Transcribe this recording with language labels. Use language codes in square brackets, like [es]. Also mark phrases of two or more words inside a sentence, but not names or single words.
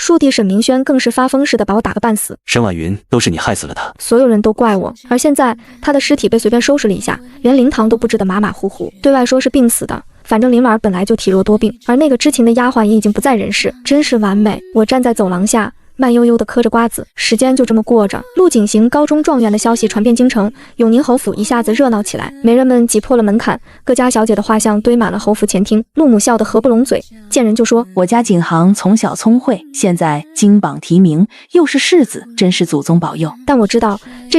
[zh] 庶弟沈明軒更是發瘋似的把我打個半死。沈婉雲，都是你害死了他。所有人都怪我，而現在他的屍體被隨便收拾了一下，連靈堂都布置得馬馬虎虎，对外說是病死的。反正林婉本來就體弱多病，而那個知情的丫鬟也已經不在人世，真是完美。我站在走廊下，慢悠悠地嗑着瓜子，時間就這麼過着。陸景行高中狀元的消息傳遍京城，永寧侯府一下子熱鬧起來，媒人們擠破了門檻，各家小姐的畫像堆滿了侯府前廳。陸母笑得合不攏嘴，見人就說： 我家景行從小聰慧，現在金榜題名，又是世子，真是祖宗保佑。